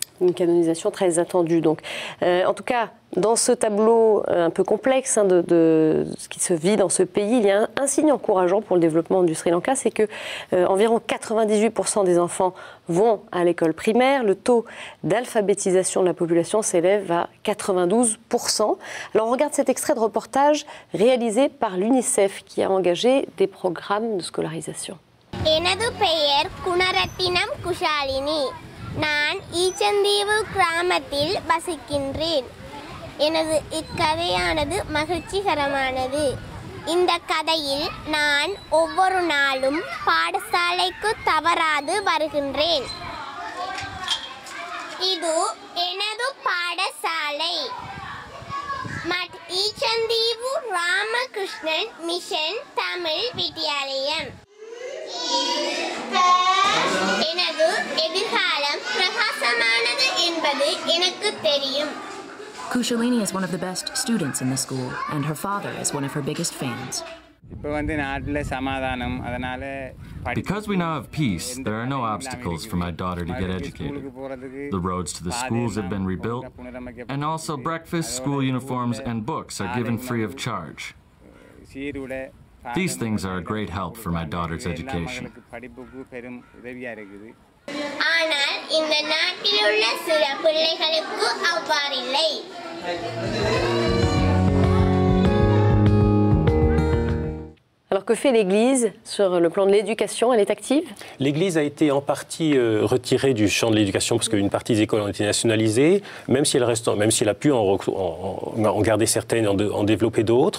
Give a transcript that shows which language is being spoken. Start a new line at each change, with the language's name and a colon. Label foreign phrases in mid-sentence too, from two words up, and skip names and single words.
French: Une canonisation très attendue donc. En tout cas, dans ce tableau un peu complexe de ce qui se vit dans ce pays, il y a un signe encourageant pour le développement du Sri Lanka, c'est que environ 98% des enfants vont à l'école primaire. Le taux d'alphabétisation de la population s'élève à 92%. Alors on regarde cet extrait de reportage réalisé par l'UNICEF qui a engagé des programmes de scolarisation.
Tamil: எனது பெயர் குணரத்தினம் குஷாலினி. நான் ஈச்சந்தீவு கிராமத்தில் வசிக்கின்றேன். எனது இக்கதையானது மகிழ்ச்சிகரமானது. இந்த கதையில் நான் ஒவ்வொரு நாளும் பாடசாலைக்கு தவறாது வருகின்றேன். இது எனது பாடசாலை. மட் ஈச்சந்தீவு ராமகிருஷ்ணன் மிஷன் தமிழ் வித்யாலயம். எனது எதிர்காலம் பிரகாசமானது என்பது எனக்கு தெரியும்.
English: Kushalini is one of the best students in the school, and her father is one of her biggest fans. Because we now have peace, there are no obstacles for my daughter to get educated. The roads to the schools have been rebuilt, and also breakfast, school uniforms, and books are given free of charge. These things are a great help for my daughter's education.
Tamil: ஆனால் இந்த நாட்டில் உள்ள சில பிள்ளைகளுக்கு அவ்வாறில்லை.
French: Alors que fait l'Église sur le plan de l'éducation? Elle est active? L'Église a été en partie retirée du champ de l'éducation parce qu'une partie des écoles ont été nationalisées, même si elle a pu en garder certaines et en développer d'autres.